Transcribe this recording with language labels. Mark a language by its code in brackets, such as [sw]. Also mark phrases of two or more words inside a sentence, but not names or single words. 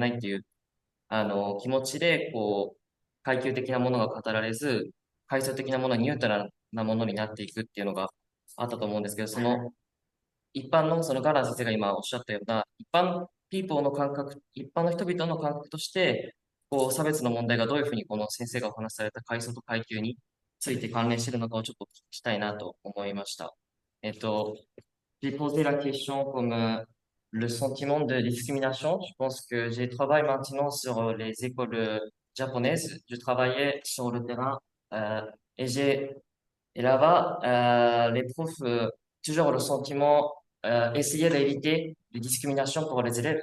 [ja] ないっていう、気持ちで、階級的なものが語られず、階層的なものはニュートラルなものになっていくっていうのがあったと思うんですけど、一般の、ガラー先生が今おっしゃったような、一般の人々の感覚として、差別の問題がどういうふうにこの先生がお話しされた階層と階級について関連しているのかをちょっと聞きたいなと思いました。 [fr] J'ai posé la question comme le sentiment de discrimination. Je pense que j'ai travaillé maintenant sur les écoles japonaises. Je travaillais sur le terrain et là-bas, les profs, toujours le sentiment, essayer d'éviter les discriminations pour les élèves.